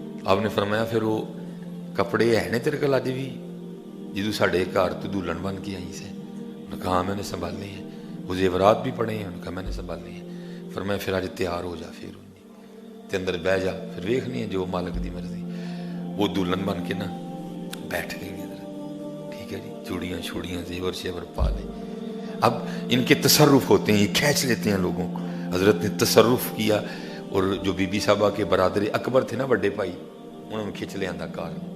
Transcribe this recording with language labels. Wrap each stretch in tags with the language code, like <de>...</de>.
<pa>آپ نے فرمایا پھر وہ کپڑے ہے نا تیرے کل اج بھی جدو ساڈے گھر تو دلہن بن کے آئی سے؟</pa> <ur>انہوں نے کہا میں نے سنبھالے ہیں. وہ زیورات بھی پڑے ہیں؟ انہوں نے کہا میں نے سنبھالے ہیں.</ur> <pa>فرمایا پھر اج تیار ہو جا، پھر تے اندر بہ جا، پھر ویکھنی ہے جو مالک دی مرضی.</pa> <ur>وہ دلہن بن کے نا بیٹھ گئی ادھر، ٹھیک ہے جی،</ur> <pa>چوڑیاں چھوڑیاں زیور شیور پا لے.</pa> <ur>اب ان کے تصرف ہوتے ہیں، یہ کھینچ لیتے ہیں لوگوں کو. حضرت نے تصرف کیا اور جو بی بی صاحبہ کے برادر اکبر تھے نا بڑے بھائی، انہوں نے کھینچ لے اندر کار.</ur>